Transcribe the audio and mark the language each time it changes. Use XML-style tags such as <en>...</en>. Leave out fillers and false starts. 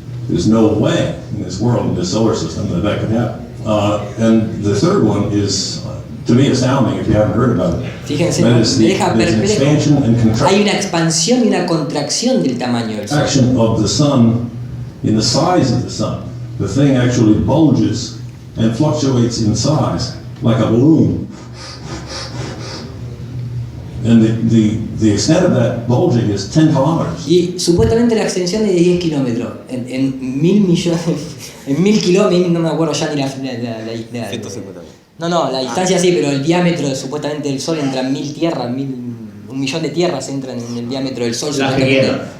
<en>There's no way in this world, in this solar system, that could happen. And the third one is, to me, astounding if you haven't heard about it.</en> <es>Fíjense, me deja perplejo. Hay una expansión y una contracción del tamaño del Sol.</es> <en>Action of the sun in the size of the sun. The thing actually bulges and fluctuates in size like a balloon. And the extent of that bulging is 10 kilometers.</en> <es>Y supuestamente la extensión es de 10 kilómetros. En 1.000 millones, en 1.000 kilómetros, no me acuerdo ya ni la 150. No, la distancia sí, pero el diámetro supuestamente del Sol entra en 1.000 tierras, 1 millón de tierras entran en el diámetro del Sol. Las que quiera.</es>